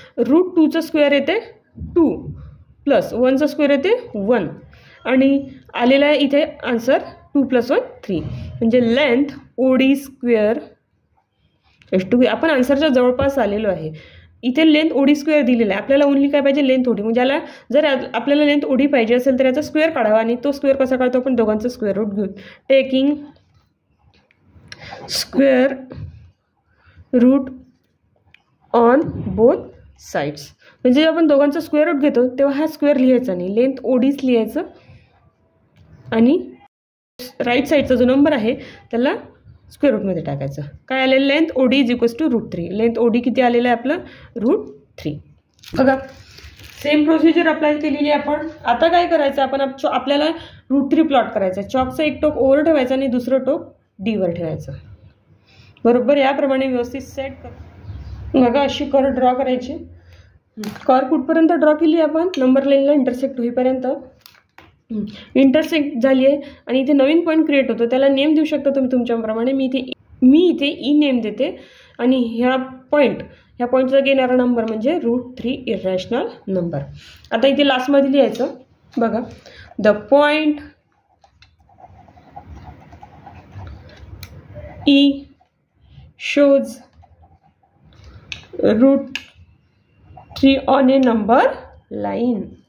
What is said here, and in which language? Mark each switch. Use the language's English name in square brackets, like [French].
[Marathi] √2चं square येते 2 plus 1चं square येते 1 आणि आलेला आहे इथे आन्सर 2 + 1 3 म्हणजे लेंथ OD स्क्वेअर ⁻². आपण आन्सरच्या जवळपास आलेलो आहे. इथे लेंथ OD स्क्वेअर दिलेला आहे, आपल्याला ओनली काय पाहिजे लेंथ OD. म्हणजे जर आपल्याला लेंथ OD पाहिजे असेल तर याचा स्क्वेअर काढावा आणि तो स्क्वेअर कसा काढतो आपण दोघांचं स्क्वेअर रूट घेऊन. [English] Taking square root on both sides. [Marathi] म्हणजे आपण दोघांचं स्क्वेअर रूट घेतो तेव्हा हा स्क्वेअर लिहायचा नाही, लेंथ ODच लिहायचं आणि राईट साईडचा जो नंबर आहे त्याला स्क्वेअर रूटमध्ये टाकायचं. काय आलेलं [English] Length OD is equals to √3. [Marathi] Length OD किती आलेलं आहे आपलं √3. बघा सेम प्रोसिजर अप्लाय केलेली आहे आपण. आता काय करायचं आपण आपल्याला √3 प्लॉट करायचं. चॉकचं एक टोक ओवर ठेवायचं आणि दुसरं टोक Dवर ठेवायचं. बरोबर याप्रमाणे व्यवस्थित सेट कर. बघा अशी कर ड्रॉ करायची. कर कुठपर्यंत ड्रॉ केली आपण नंबर लाईनला इंटरसेक्ट होईपर्यंत. इंटरसेक्ट झाली आहे आणि इथे नवीन पॉईंट क्रिएट होतो, त्याला नेम देऊ शकता तुम्ही तुमच्याप्रमाणे. मी इथे ई नेम देते आणि ह्या पॉईंटचा घेणारा नंबर म्हणजे √3 इरॅशनल नंबर. आता इथे लास्टमध्ये लिहायचं. बघा [English] The point E shows √3 on a number line.